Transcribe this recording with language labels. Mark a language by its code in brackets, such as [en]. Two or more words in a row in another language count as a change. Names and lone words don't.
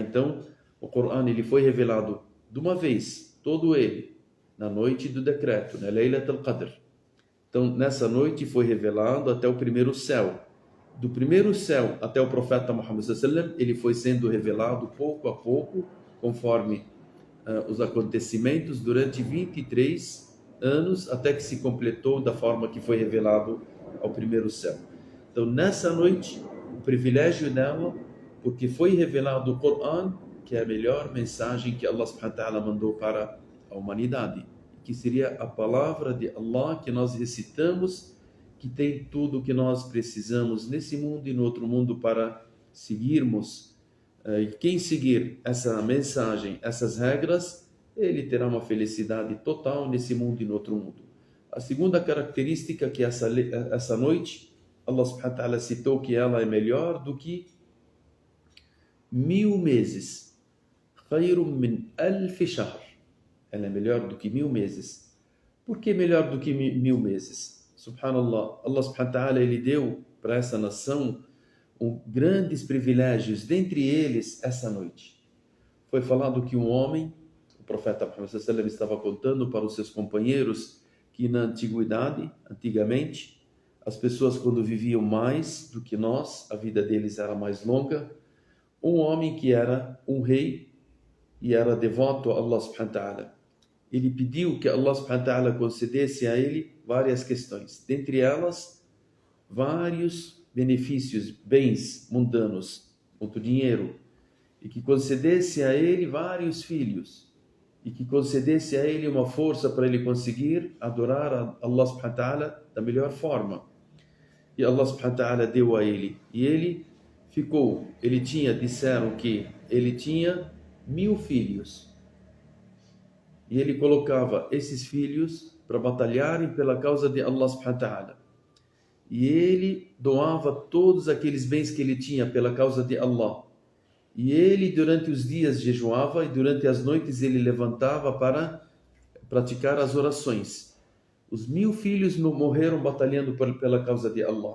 [pt] Então, o Coran ele foi revelado de uma vez, todo ele, na noite do decreto, na Laylatul Qadr. Então, nessa noite foi revelado até o primeiro céu. Do primeiro céu até o profeta Muhammad [ar] صلى الله عليه وسلم, [pt] ele foi sendo revelado pouco a pouco, conforme os acontecimentos, durante 23 anos, até que se completou da forma que foi revelado ao primeiro céu. Então, nessa noite, o privilégio dela, porque foi revelado o Coran, que é a melhor mensagem que [ar] الله سبحانه وتعالى [pt] mandou para a humanidade, que seria a palavra de Allah que nós recitamos, que tem tudo o que nós precisamos nesse mundo e no outro mundo para seguirmos. E quem seguir essa mensagem, essas regras, ele terá uma felicidade total nesse mundo e no outro mundo. A segunda característica que essa noite, [ar] الله سبحانه وتعالى [pt] citou que ela é melhor do que 1000 meses. [ar] خير من 1000 شهر. [pt] Ela é melhor do que 1000 meses. Por que melhor do que 1000 meses? [ar] سبحان الله، الله سبحانه وتعالى, [pt] ele deu para essa nação grandes privilégios, dentre eles essa noite. Foi falado que um homem, o profeta Muhammad [ar] صلى الله عليه وسلم [pt] estava contando para os seus companheiros que na antiguidade, antigamente, as pessoas quando viviam mais do que nós, a vida deles era mais longa. Um homem que era um rei e era devoto a [ar] الله سبحانه وتعالى. [pt] Ele pediu que [ar] الله سبحانه وتعالى [pt] concedesse a ele várias questões. Dentre elas, vários benefícios, bens mundanos, muito dinheiro. E que concedesse a ele vários filhos. E que concedesse a ele uma força para ele conseguir adorar a [ar] الله سبحانه وتعالى [pt] da melhor forma. E [ar] الله سبحانه وتعالى [pt] deu a ele. E ele disseram que ele tinha 1000 filhos. E ele colocava esses filhos para batalharem pela causa de [ar] الله سبحانه وتعالى. [pt] E ele doava todos aqueles bens que ele tinha pela causa de Allah. E ele durante os dias jejuava e durante as noites ele levantava para praticar as orações. Os 1000 filhos morreram batalhando pela causa de Allah.